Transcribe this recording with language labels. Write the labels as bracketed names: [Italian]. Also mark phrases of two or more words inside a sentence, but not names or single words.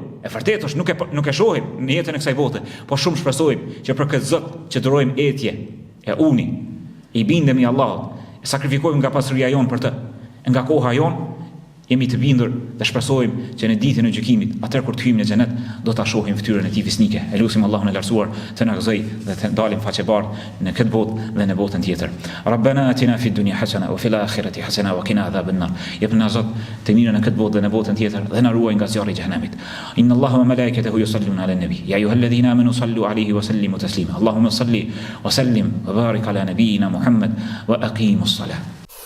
[Albanian] E vërtetë është nuk e shohim në jetën e kësaj bote, po shumë shpresojmë që për këtë Zot që durojmë etje e uni, i bindemi Allahut, e sakrifikojmë nga pasuria jon për të, nga koha jon, jemi të bindur dhe shpresojmë që në ditën e gjykimit, atëherë kur të hyjmë në xhenet, do ta shohim fytyrën e tij fisnike. Elusim Allahun e lartësuar të na gëzoj dhe të dalim faqebardh në këtë botë dhe në botën tjetër. [Arabic] ربنا آتنا في الدنيا حسنة وفي الآخرة حسنة وقنا عذاب النار. [Albanian] Jepna Zot të mirën në këtë botë dhe në botën tjetër dhe na ruaj nga zjarri i xhenemit. [Arabic] إن الله وملائكته يصلون على النبي. يا أيها الذين آمنوا صلوا عليه وسلموا تسليما. اللهم صل وسلم وبارك على نبينا محمد وأقم الصلاة.